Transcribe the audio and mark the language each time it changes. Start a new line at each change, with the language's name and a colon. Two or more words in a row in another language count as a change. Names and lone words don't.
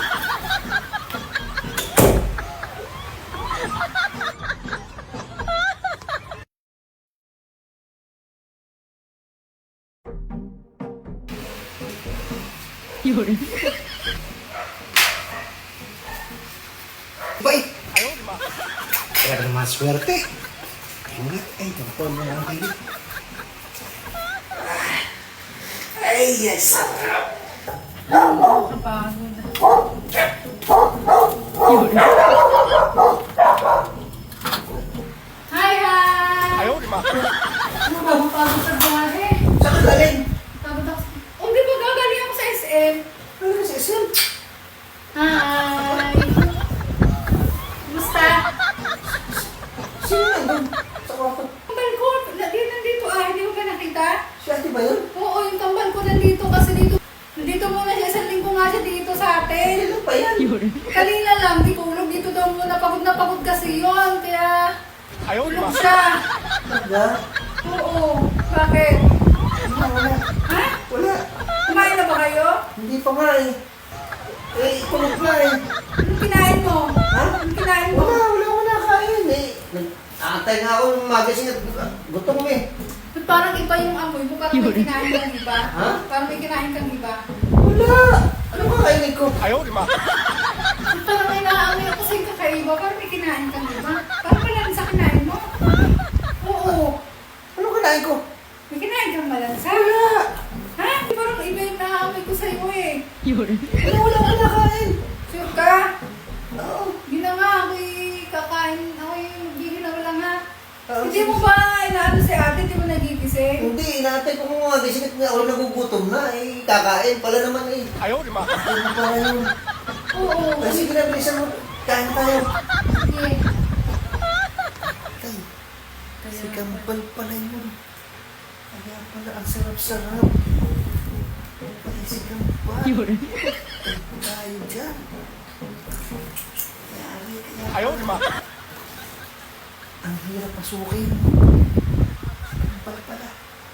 Chinese: 有人，
Filipino: Bay,
Chinese: 哎呦我的妈！
Filipino: kaya naman swerte. Ingat, ay, tampon mo lang kayo. Ay, yes, sarap.
Chinese: 有人，
English: Hi, hi!
Chinese: 哎呦我的妈！
Filipino: Ano ba? Mapagod sa biyahe. Saan ka galing? Pagod ako. Oh, di ba gagaling ako sa SM? Ano ka sa SM? Hi! Kumusta? Sino nandun? Sa kwarto? Kambal ko, nandito hindi mo ba nakita? Si ate ba yun? Oo, yung kambal ko nandito kasi nandito muna siya, isang linggo nga siya dito sa atin. Ano ba yan?
Chinese: 有人，
Filipino: Kanina lang, di tulog dito daw muna, pagod na pagod kasi yun, kaya
Chinese: 哎呦我的
Filipino: tulog
Chinese: 妈！
Filipino: siya. Wala. Oo, bakit? Wala. Ha? Wala. Kumain na ba kayo? Hindi pa nga eh. Eh, tulog na eh. Anong kinain mo? Ha? Anong kinain mo? Wala ko nakain eh. Nag-aantay nga ako ng magasin at gutom eh. Ba't parang iba yung amoy mo? Parang may Yun. kinain kang iba? Ha? Parang may kinain kang iba? Wala. Ano ba kainin ko?
Chinese: 哎呦我的妈！
Filipino: Ba't parang may naamoy ako sa'yo kakaiba? Parang may kinain kang iba? Parang malansa kinain mo? Oo. Ano kinain ko? May kinain kang malansa? Wala. Ha? Parang iba yung naamoy ko sa'yo eh.
Chinese: 有人，
Filipino: Wala ko nakain. Sure ka? Oo. Yun na nga, ako'y kakain. Ako'y magbili na wala nga. Hindi sige. mo ba inaano si ate? Hindi mo nagigising? Hindi, inaantay ko mga magising at ako nagugutom na eh. Kakain pala naman eh.
Chinese: 哎呦我的妈！
Filipino: Ano pala yun? Oo. Ay, sige na, bilisan mo. Kain tayo. Sige. Tay, si Kampal pala yun. Kaya pala ang sarap-sarap. Ay, si Kampal.
Chinese: 有人，
Filipino: Tayo dyan. Yari,
Chinese: 哎呦我的妈！
Filipino: ang hirap pasukin. Kampal pala.